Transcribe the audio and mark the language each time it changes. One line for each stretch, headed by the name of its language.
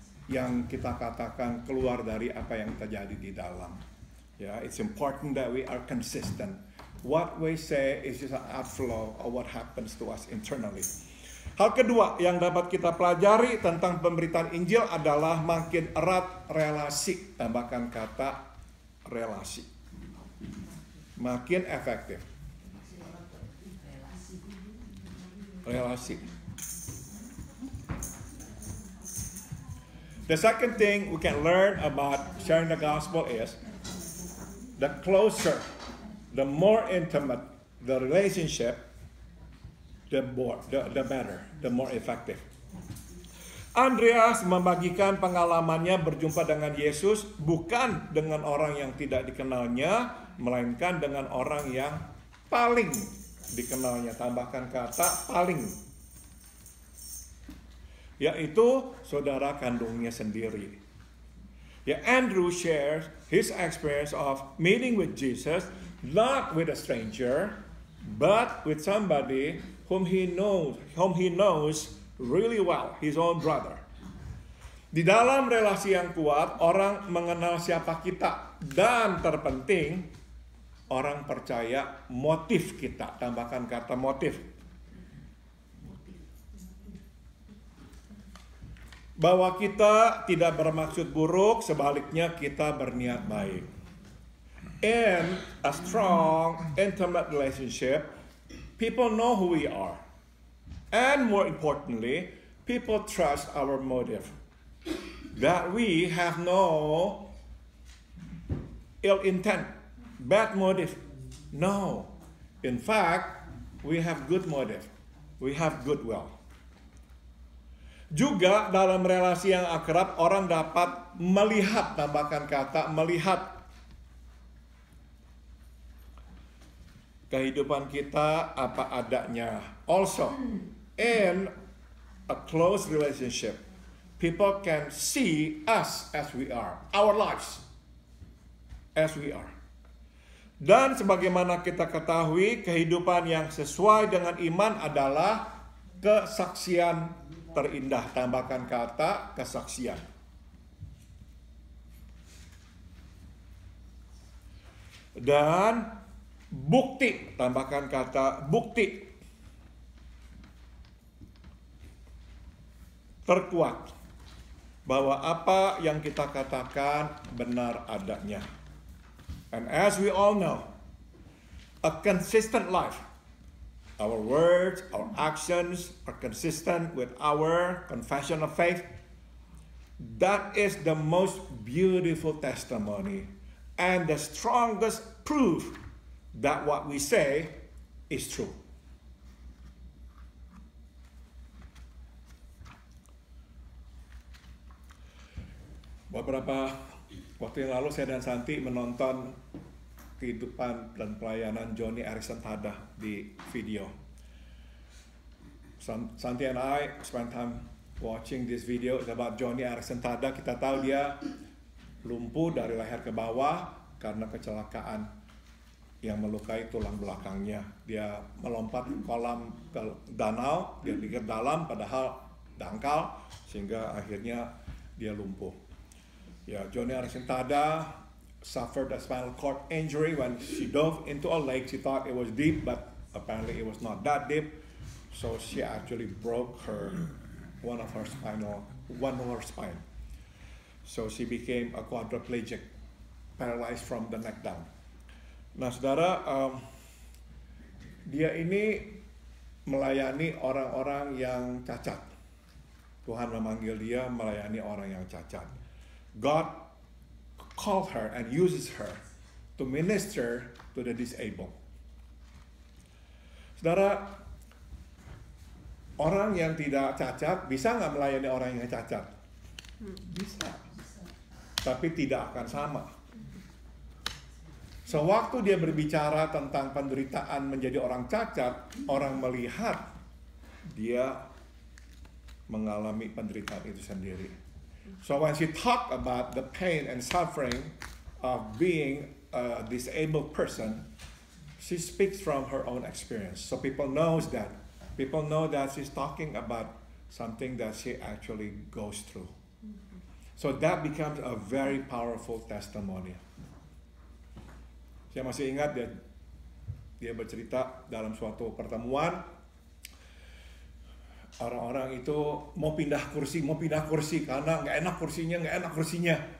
Indonesian: Yang kita katakan keluar dari apa yang terjadi di dalam.
English: Ya, it's important that we are consistent. What we say is just an outflow of what happens to us internally.
Indonesian: Hal kedua yang dapat kita pelajari tentang pemberitaan Injil adalah makin erat relasi, tambahkan kata relasi. Makin efektif. Relasi.
English: The second thing we can learn about sharing the gospel is the closer, the more intimate the relationship, the better, the more effective.
Indonesian: Andreas membagikan pengalamannya berjumpa dengan Yesus bukan dengan orang yang tidak dikenalnya, melainkan dengan orang yang paling dikenalnya. Tambahkan kata paling, yaitu saudara kandungnya sendiri.
English: Andrew shares his experience of meeting with Jesus, not with a stranger, but with somebody whom he knows really well, his own brother.
Indonesian: Di dalam relasi yang kuat, orang mengenal siapa kita, dan terpenting, orang percaya motif kita. Tambahkan kata motif. Bahwa kita tidak bermaksud buruk, sebaliknya kita berniat baik.
English: In a strong, intimate relationship, people know who we are. And more importantly, people trust our motive. That we have no ill intent, bad motive. No. In fact, we have good motive. We have goodwill.
Indonesian: Juga dalam relasi yang akrab, orang dapat melihat, tambahkan kata melihat, kehidupan kita apa adanya.
English: Also, in a close relationship, people can see us as we are, our lives as we are.
Indonesian: Dan sebagaimana kita ketahui, kehidupan yang sesuai dengan iman adalah kesaksian terindah. Tambahkan kata kesaksian. Dan bukti, tambahkan kata bukti terkuat bahwa apa yang kita katakan benar adanya.
English: And as we all know, a consistent life, our words, our actions are consistent with our confession of faith. That is the most beautiful testimony and the strongest proof that what we say is true.
Indonesian: Beberapa waktu yang lalu saya dan Santi menonton kehidupan dan pelayanan Johnny Erickson Tada di video.
English: Santi and I spent time watching this video about Johnny Erickson Tada.
Indonesian: Kita tahu dia lumpuh dari leher ke bawah karena kecelakaan yang melukai tulang belakangnya. Dia melompat kolam ke danau, dia pikir dalam padahal dangkal, sehingga akhirnya dia lumpuh.
English: Johnny Erickson Tada suffered a spinal cord injury when she dove into a lake. She thought it was deep, but apparently it was not that deep. So she actually broke one of her spine. So she became a quadriplegic, paralyzed from the neck down.
Indonesian: Nah, saudara, dia ini melayani orang-orang yang cacat. Tuhan memanggil dia melayani orang yang cacat.
English: God called her and uses her to minister to the disabled.
Indonesian: Saudara, orang yang tidak cacat bisa nggak melayani orang yang cacat? Bisa. Tapi tidak akan sama. Sewaktu dia berbicara tentang penderitaan menjadi orang cacat, orang melihat dia mengalami penderitaan itu sendiri.
English: So when she talked about the pain and suffering of being a disabled person, she speaks from her own experience. So people know that she's talking about something that she actually goes through. So that becomes a very powerful testimony.
Indonesian: Saya masih ingat dia bercerita dalam suatu pertemuan, orang-orang itu mau pindah kursi karena nggak enak kursinya.